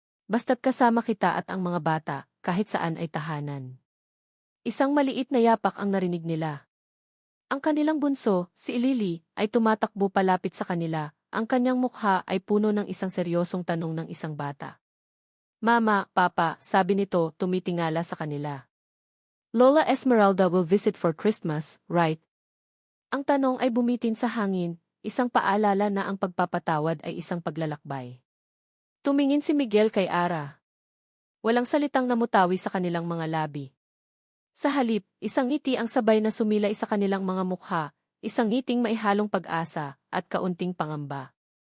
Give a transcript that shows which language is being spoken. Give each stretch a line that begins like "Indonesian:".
Filipino: Basta't kasama kita at ang mga bata, kahit saan ay tahanan. Isang maliit na yapak ang narinig nila. Ang kanilang bunso, si Ilili, ay tumatakbo palapit sa kanila. Ang kanyang mukha ay puno ng isang seryosong tanong ng isang bata. Mama, Papa, sabi nito, tumitingala sa kanila.
English: Lola Esmeralda will visit for Christmas, right?
Filipino: Ang tanong ay bumitin sa hangin, isang paalala na ang pagpapatawad ay isang paglalakbay. Tumingin si Miguel kay Ara. Walang salitang namutawi sa kanilang mga labi. Sa halip, isang ngiti ang sabay na sumilay sa kanilang mga mukha, isang ngiting maihalong pag-asa, at kaunting pangamba.